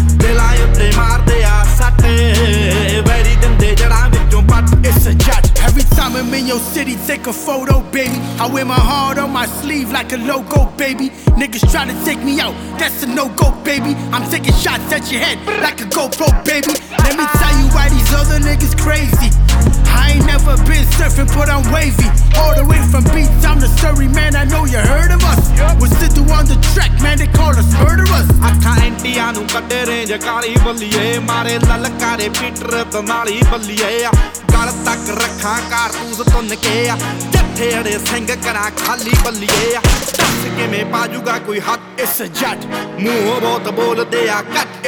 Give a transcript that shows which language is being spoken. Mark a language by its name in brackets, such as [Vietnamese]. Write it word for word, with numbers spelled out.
[Punjabi] ਦਿਲਾਂ ਉੱਤੇ ਮਾਰਦੇ ਆ ਸੱਟ, ਵੈਰੀ ਦਿੰਦੇ ਜੜਾਂ ਵਿੱਚੋਂ ਪੱਟ। [English] It's a judge. Every time I'm in your city, take a photo, baby. I wear my heart on my sleeve like a logo, baby. Niggas try to take me out, that's a no-go, baby. I'm taking shots at your head like a GoPro, baby. Let me tell you why these other niggas crazy. I ain't never been surfing, but I'm wavy. All the way from Beachtown to Surrey, man, I know you heard of us. We're Sidhu on the track, man, they call us murderers. [Punjabi] ਅੱਖਾਂ ਐਂਟੀਆਂ ਨੂੰ ਕੱਢੇ range ਕਾਲੀ ਬੱਲੀਏ, ਮਾਰੇ ਲਲਕਾਰੇ Peter ਦਨਾਲੀ ਬੱਲੀਏ, ਗਲ ਤੱਕ ਰੱਖਾਂ ਕਾਰਤੂਸ ਤੁੰਨ ਕੇ, ਜੱਥੇ ਅੜੇ ਸਿੰਘ ਕਰਾਂ ਖਾਲੀ ਬੱਲੀਏ, ਦੱਸ ਕਿਵੇਂ ਪਾਜੂਗਾ ਕੋਈ ਹੱਥ। [English] It's a judge, [Punjabi] ਮੂੰਹੋਂ ਬਹੁਤ ਬੋਲਦੇ ਆ ਘੱਟ।